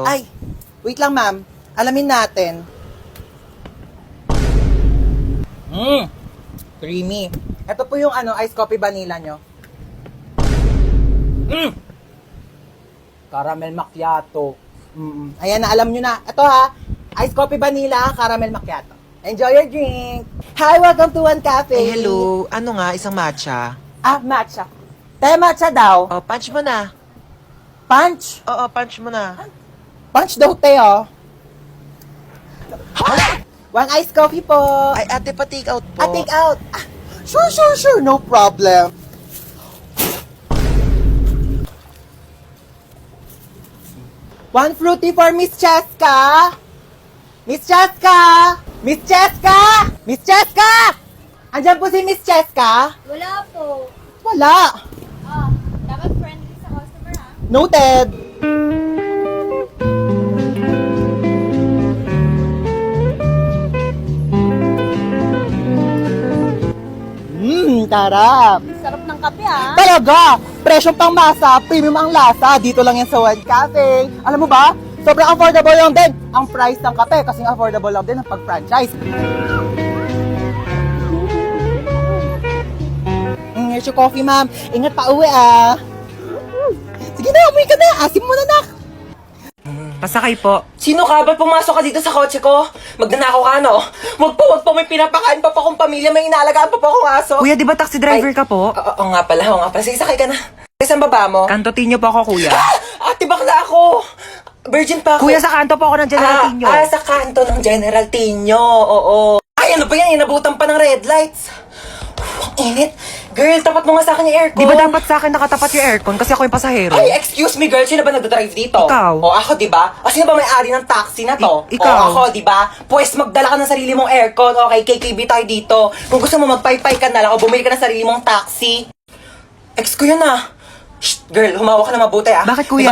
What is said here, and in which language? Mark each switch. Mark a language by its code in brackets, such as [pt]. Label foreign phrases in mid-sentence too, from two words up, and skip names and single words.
[tl] Ay, wait lang ma'am. Alamin natin. Creamy. Ito po yung iced coffee vanilla nyo. Caramel macchiato. Ayan na, alam nyo na. Ito ha, iced coffee vanilla, caramel macchiato. [en] Enjoy your drink. Hi, welcome to One Cafe. [tl] Eh, hello. Ano nga, isang matcha? Matcha. Te, matcha daw. Oh, punch mo na. Punch. Oo, punch mo na. Punch daw, te, oh. 1 iced coffee po. Ay, ate, pa-take out po. [en] Take out. Sure. No problem. One fruity for Miss Cheska. Miss Cheska! Miss Cheska! Miss Cheska! [tl] Andiyan po si Miss Cheska? Wala po. Wala. Dapat friendly sa customer, ha? Noted. Tarap. Sarap ng kape, ha? Talaga! Presyong pang masa, premium ang lasa. Dito lang yan sa One Cafe. Alam mo ba? Sobrang affordable lang din ang price ng kape kasi affordable lang din ang pag-franchise. [en] Here's your coffee, ma'am. [tl] Ingat pa uwi, ah. Sige na, umuwi ka na. Asim mo na, nak. Pasakay po. Sino ka? Ba't pumasok ka dito sa kotse ko? Magnanakaw ka, no? Wag po. May pinapakain pa po akong pamilya. May inaalagaan pa po akong aso. Kuya, di ba taxi driver ka po? Oo nga pala. Sige, sakay ka na. Saan baba mo? Kantotinyo po ako, kuya. Ate, bakla ako. Virgin pa ako. Kuya, sa kanto po ako ng General Tinyo. Sa kanto ng General Tinyo. Oo. Ay, ano ba yan? Inabutan pa ng red lights. Ang init. Girl, tapat mo nga sa akin yung aircon. Di ba dapat sa akin nakatapat yung aircon kasi ako yung pasahero? Ay, [en] excuse me, girl. [tl] Sino ba nagdadrive dito? Ikaw. O, ako, di ba? O, sino ba may-ari ng taxi na to? Ikaw. O, ako, di ba? Pues, magdala ka ng sarili mong aircon. Okay, KKB tayo dito. Kung gusto mo, magpaypay ka na lang o bumili ka ng sarili mong taxi. Ex ko yun, ah. Shh, girl, humawa ka na mabuti, ah. Bakit, kuya?